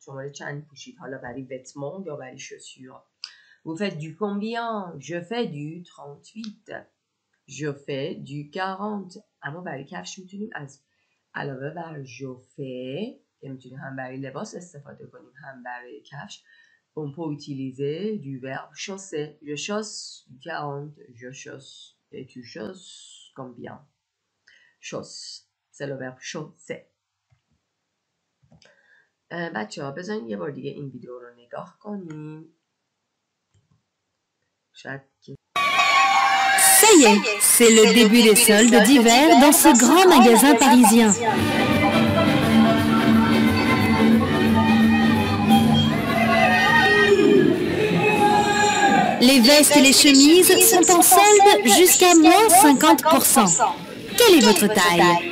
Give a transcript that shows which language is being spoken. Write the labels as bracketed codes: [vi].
[fa] شماره چند پوشید؟ حالا برای vêtements یا برای chaussures. [fr] Vous faites du combien? Je fais du 38. Je fais du 40. [fa] اما برای کفش میتونیم از علاوه بر je fais که میتونیم هم برای لباس استفاده کنیم هم برای کفش. [fr] On peut utiliser du verbe chausser. Je chausse 40. Je chausse. Et tu chausses combien? Chausse. C'est le verbe chausser. [fa] بچه ها بذارین یه بار دیگه این ویدیو رو نگاه کنیم. شاید [fr] Ça y est, c'est le début des soldes d'hiver dans ce grand magasin parisien. Les vestes et les chemises sont en solde jusqu'à moins 50%. Quelle est votre taille?